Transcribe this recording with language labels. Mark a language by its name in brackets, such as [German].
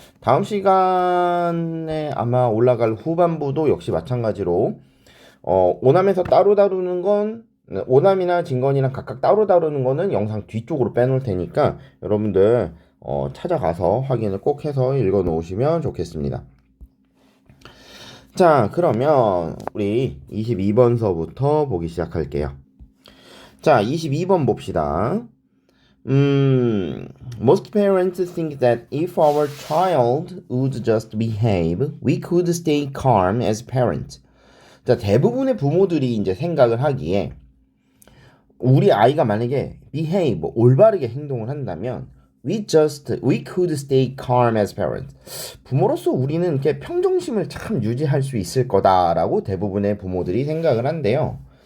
[Korean] 다음 시간에 아마 올라갈 후반부도 역시 마찬가지로 오남에서 따로 다루는 건 오남이나 진건이랑 각각 따로 다루는 거는 영상 뒤쪽으로 빼놓을 테니까 여러분들 찾아가서 확인을 꼭 해서 읽어 놓으시면 좋겠습니다. 자, 그러면 우리 22번서부터 보기 시작할게요. 자, 22번 봅시다. [English] Most parents think that if our child would just behave, we could stay calm as parents. [Korean] 자, 대부분의 부모들이 이제 생각을 하기에 우리 아이가 만약에 behave, 올바르게 행동을 한다면 [English] we could stay calm as parents. [Korean] 부모로서 우리는 이렇게 평정심을 참 유지할 수 있을 거다라고 대부분의 부모들이 생각을 한대요.